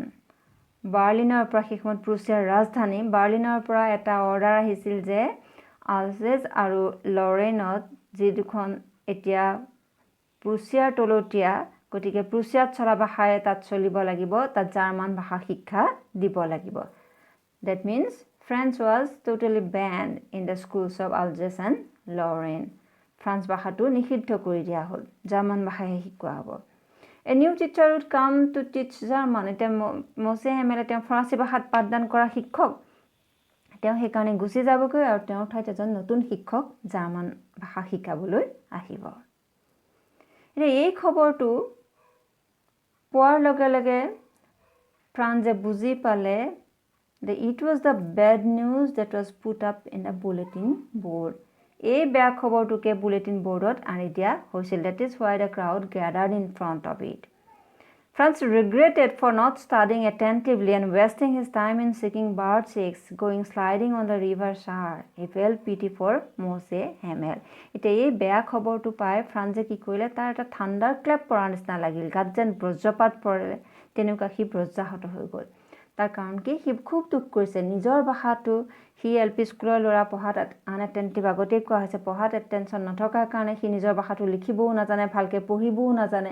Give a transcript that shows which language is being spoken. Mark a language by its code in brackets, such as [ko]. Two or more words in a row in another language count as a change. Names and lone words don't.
[as] বাৰ্লিনৰ পৰা, সেই সময়ত প্ৰুছিয়াৰ ৰাজধানী বাৰ্লিনৰ পৰা এটা অৰ্ডাৰ আহিছিল যে আলজেছ আৰু লৰেইনত, যি দুখন এতিয়া প্ৰুছিয়াৰ তলতীয়া গতিকে প্ৰুছিয়াত চলা ভাষাৰে তাত চলিব লাগিব, তাত জাৰ্মান ভাষা শিক্ষা দিব লাগিব। [en] That means French was totally banned in the schools of Alsace and Lorraine. [as] ফ্ৰান্স ভাষাটো নিষিদ্ধ কৰি দিয়া হ'ল, জাৰ্মান ভাষাহে শিকোৱা হ'ব। [en] A new teacher would come to teach German. [as] এতিয়া মছে হেমেলে তেওঁ ফৰাচী ভাষাত পাঠদান কৰা শিক্ষক, তেওঁ সেইকাৰণে গুচি যাবগৈ আৰু তেওঁৰ ঠাইত এজন নতুন শিক্ষক জাৰ্মান ভাষা শিকাবলৈ আহিব। এতিয়া এই খবৰটো পোৱাৰ লগে লগে ফ্ৰান্সে বুজি পালে [en] that it was the bad news that was put up in the bulletin board. [as] এই বেয়া খবৰটোকে বুলেটিন বোৰ্ডত আনি দিয়া হৈছিল। [en] That is why the crowd gathered in front of it. France regretted for not studying attentively and wasting his time in seeking bird's eggs, going sliding on the river Saar. He felt pity for Mose Hamel. [as] এতিয়া এই বেয়া খবৰটো পাই ফ্ৰান্সে কি কৰিলে, তাৰ এটা [en] thunder clap [as] পৰাৰ নিচিনা লাগিল, গাত যেন বজ্ৰপাত পৰিলে, তেনেকুৱা সি বজ্ৰাহত হৈ গ'ল। তাৰ কাৰণ কি, সি খুব দুখ কৰিছে নিজৰ ভাষাটো, সি LP স্কুলৰ ল'ৰা পঢ়াত আনএটেণ্টিভ, আগতেই কোৱা হৈছে পঢ়াত এটেনশ্যন নথকাৰ কাৰণে সি নিজৰ ভাষাটো লিখিবও নাজানে, ভালকৈ পঢ়িবও নাজানে।